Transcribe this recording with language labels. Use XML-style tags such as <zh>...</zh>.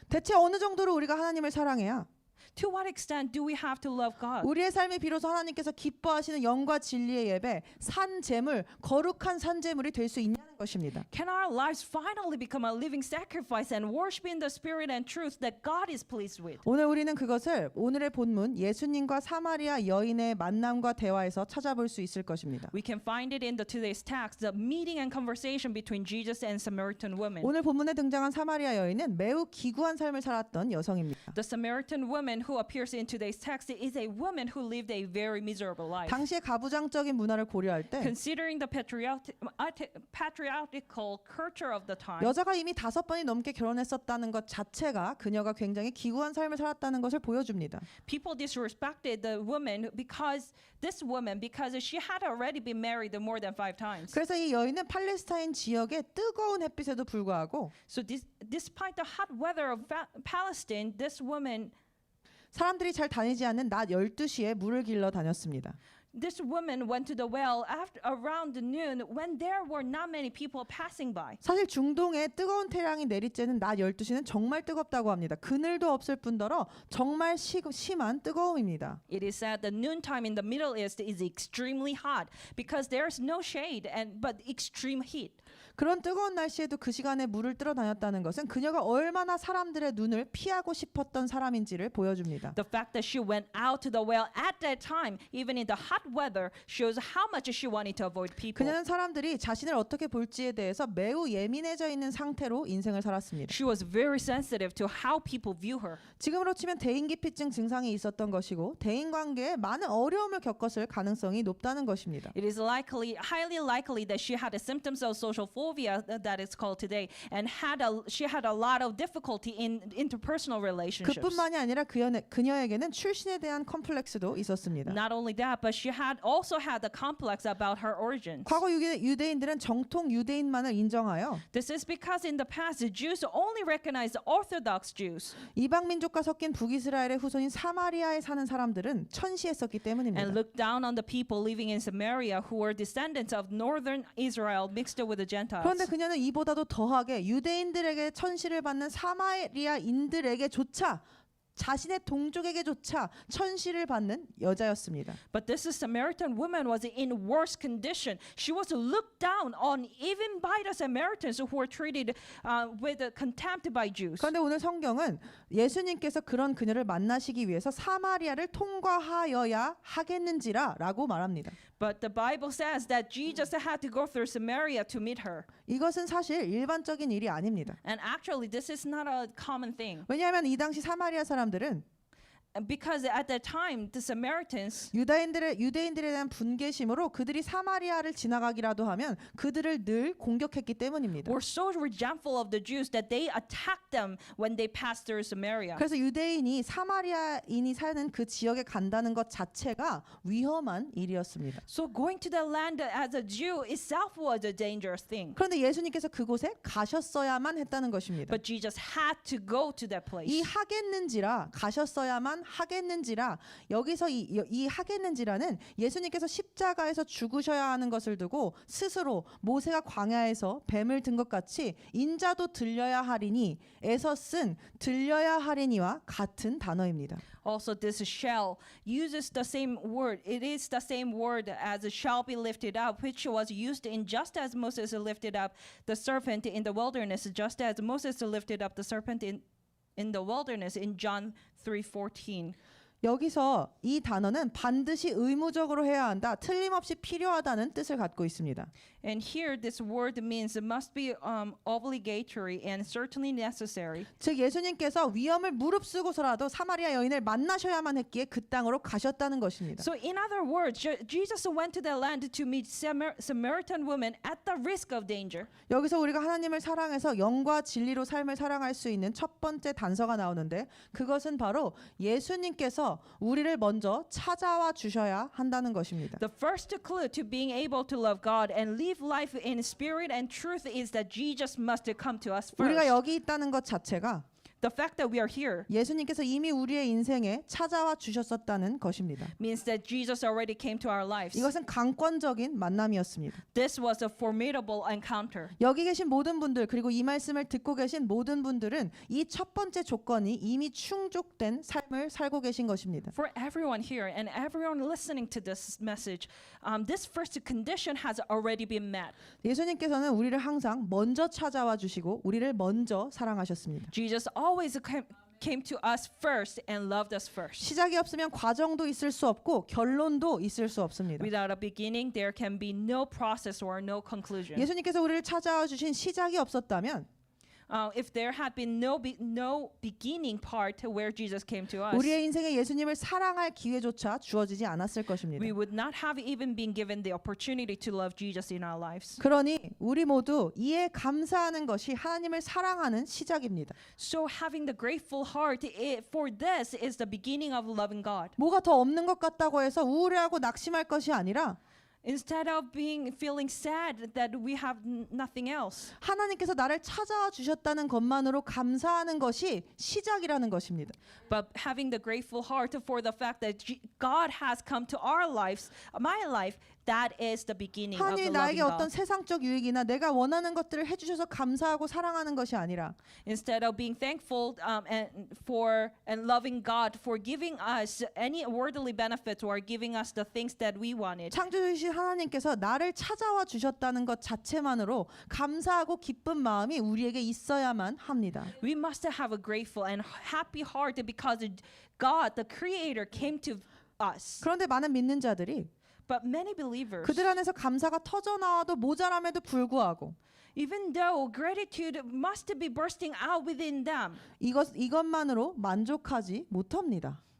<ko>대체 어느 정도로 우리가 하나님을 사랑해야</ko> <en>To what extent do we have to love God?</en> <ko>우리의 삶이 비로소 하나님께서 기뻐하시는 영과 진리의 예배, 산제물, 거룩한 산제물이 될 수 있냐는 것입니다.</ko> <en>Can our lives finally become a living sacrifice and worship in the spirit and truth that God is pleased with?</en> <ko>오늘 우리는 그것을 오늘의 본문 예수님과 사마리아 여인의 만남과 대화에서 찾아볼 수 있을 것입니다.</ko> <en>We can find it in today's text, the meeting and conversation between Jesus and Samaritan woman.</en> <ko>오늘 본문에 등장한 사마리아 여인은 매우 기구한 삶을 살았던 여성입니다.</ko> <en>The Samaritan woman who appears in today's text is a woman who lived a very miserable life.</en> <ko>당시의 가부장적인 문화를 고려할 때</ko> <en>Considering the patriarchal culture of the time,</en> <ko>여자가 이미 5번이 넘게 결혼했었다는 것 자체가 그녀가 굉장히 기구한 삶을 살았다는 것을 보여줍니다.</ko> <en>people disrespected the woman because she had already been married more than 5 times.</en> <ko>그래서 이 여인은 팔레스타인 지역의 뜨거운 햇빛에도 불구하고</ko> <en>So despite the hot weather of Palestine, this woman</en> <ko>사람들이 잘 다니지 않는 낮 12시에 물을 길러 다녔습니다.</ko> <en>This woman went to the well around noon when there were not many people passing by.</en> <ko>사실 중동의 뜨거운 태양이 내리쬐는 낮 12시는 정말 뜨겁다고 합니다. 그늘도 없을 뿐더러 정말 심한 뜨거움입니다.</ko> <en>It is said that noontime in the Middle East is extremely hot because there's no shade but extreme heat.</en> <ko>그런 뜨거운 날씨에도 그 시간에 물을 뜨러 다녔다는 것은 그녀가 얼마나 사람들의 눈을 피하고 싶었던 사람인지를 보여줍니다.</ko> <en>The fact that she went out to the well at that time, even in the hot weather, shows how much she wanted to avoid people.</en> <ko>그녀는 사람들이 자신을 어떻게 볼지에 대해서 매우 예민해져 있는 상태로 인생을 살았습니다.</ko> <en>She was very sensitive to how people view her.</en> <ko>지금으로 치면 대인기피증 증상이 있었던 것이고 대인관계에 많은 어려움을 겪었을 가능성이 높다는 것입니다.</ko> <en>It is highly likely that she had the symptoms of social phobia that is called today, and she had a lot of difficulty in interpersonal relationships.</en> <ko>그뿐만이 아니라 그녀에게는 출신에 대한 컴플렉스도 있었습니다.</ko> <en>Not only that, but she she had also had the complex about her origins.</en> <ko>과거 유대인들은 정통 유대인만을 인정하여</ko> <en>This is because in the past the Jews only recognized the Orthodox Jews</en> <ko>이방 민족과 섞인 북이스라엘의 후손인 사마리아에 사는 사람들은 천시했었기 때문입니다.</ko> <en>and looked down on the people living in Samaria who were descendants of northern Israel mixed with the Gentiles.</en> <ko>그런데 그녀는 이보다도 더하게 유대인들에게 천시를 받는 사마리아인들에게조차 자신의 동족에게조차 천시를 받는 여자였습니다.</ko> <en>But this Samaritan woman was in worse condition. She was looked down on even by the Samaritans who were treated with contempt by Jews.</en> <ko>그런데 오늘 성경은 예수님께서 그런 그녀를 만나시기 위해서 사마리아를 통과하여야 하겠는지라라고 말합니다.</ko> <en>But the Bible says that Jesus had to go through Samaria to meet her.</en> <ko>이것은 사실 일반적인 일이 아닙니다.</ko> <en>And actually this is not a common thing.</en> <ko>왜냐하면 이 당시 사마리아 사람들은</ko> <en>Because at that time the Samaritans</en> <ko>유대인들에 대한 분개심으로 그들이 사마리아를 지나가기라도 하면 그들을 늘 공격했기 때문입니다.</ko> <en>were so resentful of the Jews that they attacked them when they passed through Samaria.</en> <ko>그래서 유대인이 사마리아인이 사는 그 지역에 간다는 것 자체가 위험한 일이었습니다.</ko> <en>So going to the land as a Jew itself was a dangerous thing.</en> <ko>그런데 예수님께서 그곳에 가셨어야만 했다는 것입니다.</ko> <en>But Jesus had to go to that place.</en> <ko>이 하겠는지라 가셨어야만 하겠는지라 여기서 이 하겠는지라는 예수님께서 십자가에서 죽으셔야 하는 것을 두고 스스로 모세가 광야에서 뱀을 든 것 같이 인자도 들려야 하리니 에서 쓴 들려야 하리니와 같은 단어입니다.</ko> <en>Also, this shall uses the same word. It is the same word as shall be lifted up, which was used in just as Moses lifted up the serpent in the wilderness, just as Moses lifted up the serpent in the wilderness in John 3:14.</en> <ko>여기서 이 단어는 반드시 의무적으로 해야 한다, 틀림없이 필요하다는 뜻을 갖고 있습니다.</ko> <en>And here this word means it must be obligatory and certainly necessary.</en> <ko>즉 예수님께서 위험을 무릅쓰고서라도 사마리아 여인을 만나셔야만 했기에 그 땅으로 가셨다는 것입니다.</ko> <en>So in other words, Jesus went to the land to meet Samaritan woman at the risk of danger.</en> <ko>여기서 우리가 하나님을 사랑해서 영과 진리로 삶을 사랑할 수 있는 첫 번째 단서가 나오는데 그것은 바로 예수님께서 우리를 먼저 찾아와 주셔야 한다는 것입니다.</ko> <en>The first clue to being able to love God and live life in spirit and truth is that Jesus must come to us</en> <ko>우리가</ko> <en>first.</en> <ko>여기 있다는 것 자체가</ko> <en>The fact that we are here</en> <ko>예수님께서 이미 우리의 인생에 찾아와 주셨었다는 것입니다.</ko> <en>means that Jesus already came to our lives.</en> <ko>이것은 강권적인 만남이었습니다.</ko> <en>This was a formidable encounter.</en> <ko>여기 계신 모든 분들 그리고 이 말씀을 듣고 계신 모든 분들은 이 첫 번째 조건이 이미 충족된 삶을 살고 계신 것입니다.</ko> <en>For everyone here and everyone listening to this message, this first condition has already been met.</en> <ko>예수님께서는 우리를 항상 먼저 찾아와 주시고 우리를 먼저 사랑하셨습니다.</ko> <en>Jesus always came to us first and loved us first.</en> <ko>시작이 없으면 과정도 있을 수 없고 결론도 있을 수 없습니다.</ko> <en>Without a beginning, there can be no process or no conclusion.</en> <ko>예수님께서 우리를 찾아와 주신 시작이 없었다면</ko> <en>If there had been no beginning part where Jesus came to us,</en> <ko>우리의 인생에 예수님을 사랑할 기회조차 주어지지 않았을 것입니다.</ko> <en>we would not have even been given the opportunity to love Jesus in our lives.</en> <ko>그러니 우리 모두 이에 감사하는 것이 하나님을 사랑하는 시작입니다.</ko> <en>So having the grateful heart for this is the beginning of loving God.</en> <ko>뭐가 더 없는 것 같다고 해서 우울해하고 낙심할 것이 아니라</ko> <en>Instead of feeling sad that we have nothing else,</en> <ko>하나님께서 나를 찾아와 주셨다는 것만으로 감사하는 것이 시작이라는 것입니다.</ko> <en>but having the grateful heart for the fact that God has come to our lives, my life, that is the beginning of the</en> <ko>하나님이</ko> <en>loving</en> <ko>나에게 어떤</ko> <en>God.</en> <ko>세상적 유익이나 내가 원하는 것들을 해주셔서 감사하고 사랑하는 것이 아니라</ko> <en>Instead of being thankful and loving God for giving us any worldly benefits or giving us the things that we wanted,</en> <ko>창조주신 하나님께서 나를 찾아와 주셨다는 것 자체만으로 감사하고 기쁜 마음이 우리에게 있어야만 합니다.</ko> <en>we must have a grateful and happy heart because God, the Creator, came to us.</en> <ko>그런데 많은 믿는 자들이</ko> <en>But many believers,</en> <ko>그들 안에서 감사가 터져나와도 모자람에도 불구하고</ko> <en>even though gratitude must be bursting out within them,</en> <ko>이것만으로 만족하지 못합니다.</ko>